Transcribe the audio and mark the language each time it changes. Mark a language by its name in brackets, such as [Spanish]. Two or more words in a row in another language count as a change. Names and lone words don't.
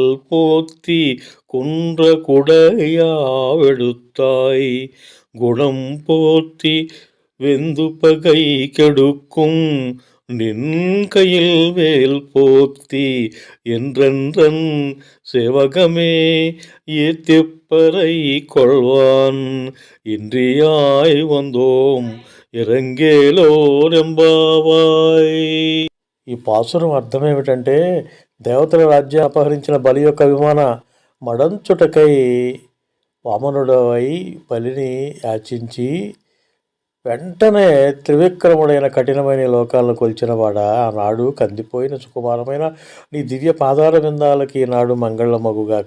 [Tamil] போற்றி குன்ற குடையாவெடுத்தாய் குணம் போற்றி வெந்து பகை கெடுக்கும் நின் கையில் வேல் போத்தி என்றென்றன் சேவகமே ஏத்திப்பறை கொள்வான் இன்றியாய் வந்தோம் ఇరంగేలోరెంబావాయ్. [Telugu] ఈ పాసురం అర్థం ఏమిటంటే, దేవతల రాజ్యం అపహరించిన బలి యొక్క విమాన మడంచుటకై వామనుడవై బలిని యాచించి వెంటనే త్రివిక్రముడైన కఠినమైన లోకాలను కొల్చినవాడా, ఆనాడు కందిపోయిన సుకుమారమైన నీ దివ్య పాదాల విందాలకి ఈనాడు మంగళమగుగాక.